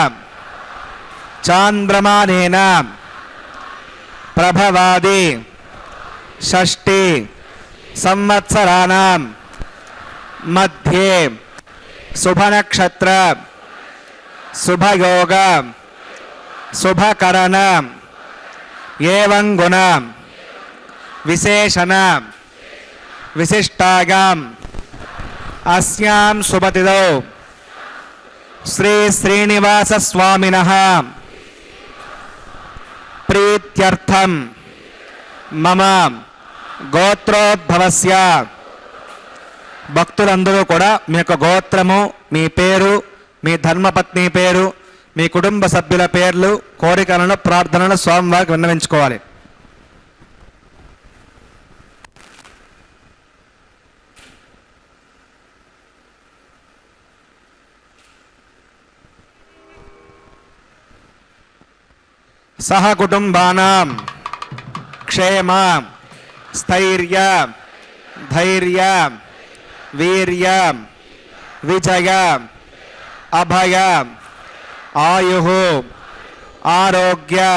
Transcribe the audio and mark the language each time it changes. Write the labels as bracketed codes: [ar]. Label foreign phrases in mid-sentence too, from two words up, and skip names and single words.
[sa] చాంద్రమానేన ప్రభవాది షష్ఠి సంవత్సరాణం మధ్యే శుభనక్షత్ర శుభయోగ శుభకరణ ఏవం గుణ విశేషణ విశిష్టాయాం अस्यां सुमतिदौ श्री श्रीनिवास स्वामिनः प्रीत्यर्थं मम గోత్రోద్భవస్య. [te] భక్తులందరూ కూడా మీ యొక్క గోత్రము, మీ పేరు, మీ ధర్మపత్ని పేరు, మీ కుటుంబ సభ్యుల పేర్లు, కోరికలను, ప్రార్థనలు స్వామివారికి విన్నవించుకోవాలి. [sa] సహ కుటుంబానాం క్షేమ స్థైర్య ధైర్య వీర్య విజయ అభయ ఆయు ఆరోగ్య